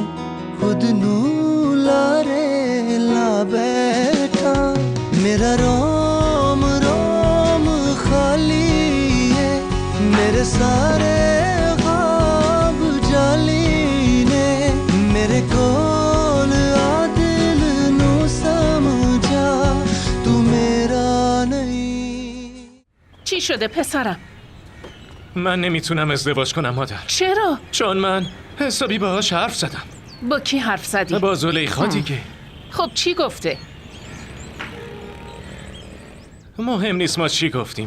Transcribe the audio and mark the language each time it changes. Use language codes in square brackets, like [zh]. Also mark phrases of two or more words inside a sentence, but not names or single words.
[pa] ਖੁਦ ਨੂੰ ਲਾਰੇ ਲਾ ਬੈਠਾ ਮੇਰਾ ਰੋਮ ਰੋਮ ਖਾਲੀ ਹੈ ਮੇਰੇ ਸਾਰੇ ਖ਼ਾਬ ਜਾਲੀ ਨੇ ਮੇਰੇ ਕੋਲ ਆ ਦਿਲ ਨੂੰ ਸਮਝਾ ਤੂੰ ਮੇਰਾ ਨਹੀਂ. [fa] چی شده پسرم؟ من نمیتونم ازدواج کنم مادر. چرا؟ چون من حسابی باهاش حرف زدم. با کی حرف زدی؟ با زلیخا دیگه. خب چی گفته؟ مهم نیست ما چی گفتیم.